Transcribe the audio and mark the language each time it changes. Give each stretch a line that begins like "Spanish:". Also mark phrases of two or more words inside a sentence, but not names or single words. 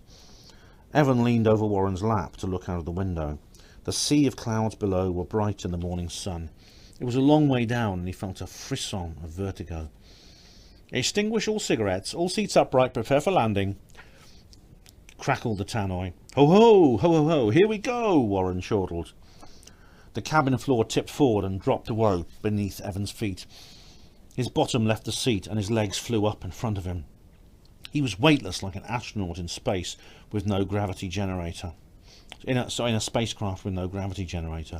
English: Evan leaned over Warren's lap to look out of the window. The sea of clouds below were bright in the morning sun. It was a long way down and he felt a frisson of vertigo. "Extinguish all cigarettes, all seats upright, prepare for landing," crackled the tannoy. "Ho ho, ho ho ho, here we go," Warren chortled. The cabin floor tipped forward and dropped away beneath Evan's feet. His bottom left the seat and his legs flew up in front of him. He was weightless like an astronaut in space with no gravity generator. In a spacecraft with no gravity generator.